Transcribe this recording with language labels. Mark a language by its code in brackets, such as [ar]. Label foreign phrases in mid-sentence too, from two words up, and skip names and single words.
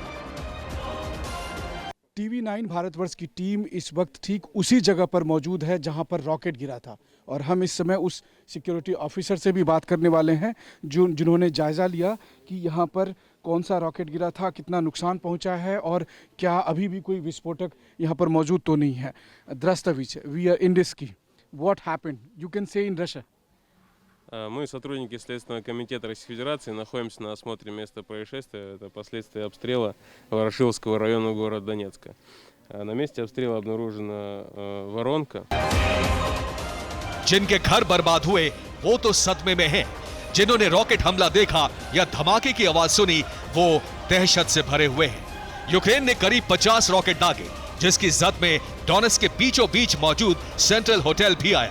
[hi] TV9 भारतवर्ष की टीम इस वक्त ठीक उसी जगह पर मौजूद है जहां पर रॉकेट गिरा था और हम इस समय उस [en] security officer [hi] से भी बात करने वाले हैं जिन्होंने जायज़ा लिया कि यहां पर कौन सा रॉकेट गिरा था, कितना नुकसान पहुंचा है और क्या अभी भी कोई विस्फोटक यहां पर मौजूद तो नहीं है। [ru] Здравствуйте, [en] we are in Indesky. What happened? You can say in Russia. [ru] Мы, сотрудники Следственного комитета Российской Федерации, находимся на осмотре места происшествия. Это последствия обстрела Ворошиловского района города Донецка. На месте обстрела обнаружена воронка. [hi] जिनके घर बर्बाद हुए वो तो सदमे में हैं। जिन्होंने रॉकेट हमला देखा या धमाके की आवाज सुनी वो दहशत से भरे हुए हैं। यूक्रेन ने करीब 50 रॉकेट दागे, जिसकी जद में डोनेस्क के बीचों बीच मौजूद सेंट्रल होटल भी आया।